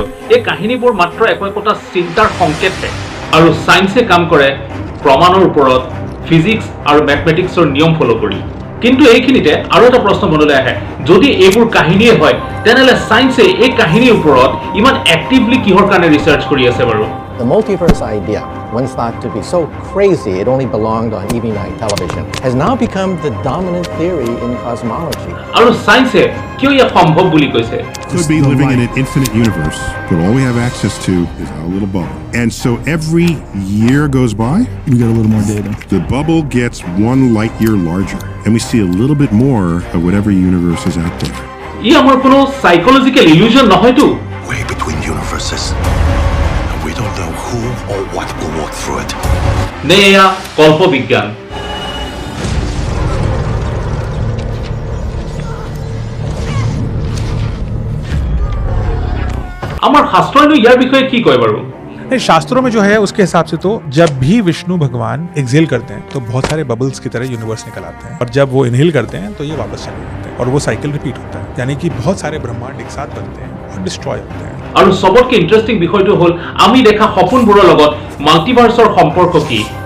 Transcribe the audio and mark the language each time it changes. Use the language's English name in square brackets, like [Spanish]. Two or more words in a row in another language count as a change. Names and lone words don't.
[Assamese] এই কাহিনীবোৰ মাত্ৰ একোটা চিন্তাৰ সংকেতহে, আৰু চায়েন্সে কাম কৰে প্ৰমাণৰ ওপৰত, ফিজিক্স আৰু মেথমেটিক্সৰ নিয়ম ফলো কৰি। কিন্তু এইখিনিতে আৰু এটা প্ৰশ্ন মনলৈ আহে, যদি এইবোৰ কাহিনীয়ে হয় তেনেহ'লে চায়েন্সে এই কাহিনীৰ ওপৰত ইমান এক্টিভলি কিহৰ কাৰণে ৰিচাৰ্চ কৰি আছে বাৰু? [English] The multiverse idea, once thought to be so crazy it only belonged on EV night television, has now become the dominant theory in cosmology. [Assamese] আৰু চায়েন্সে কিয় ইয়াক সম্ভৱ বুলি কৈছে? [English] Could be living in an infinite universe, but all we have access to is our little bubble. And so every year goes by, we get a little more data. the bubble gets 1 light year larger, and we see a little bit more of whatever universe is out there. [Assamese] ই আমাৰ কোনো [English] psychological illusion [Assamese] নহয়তো? [English] Way between universes. We don't know who or what will walk through it. [Assamese] নে এয়া কল্প বিজ্ঞান? আমার শাস্ত্রইনো ইয়ার বিষয়ে কি কয় বাৰু? [Hindi] नहीं, शास्त्रों में जो है उसके हिसाब से तो जब भी विष्णु भगवान एक्सेल करते हैं तो बहुत सारे बबल्स की तरह यूनिवर्स निकल आते हैं, और जब वो इनहेल करते हैं तो ये वापस चले जाते हैं, और वो साइकिल रिपीट होता है, यानी कि बहुत सारे ब्रह्मांड एक साथ बनते हैं और डिस्ट्रॉय होते हैं। [Assamese] আৰু সবতকে ইন্টারেস্টিং বিষয়টো হল আমি দেখা সপোনবোৰৰ লগত মাল্টিভাৰ্সৰ সম্পৰ্ক কি?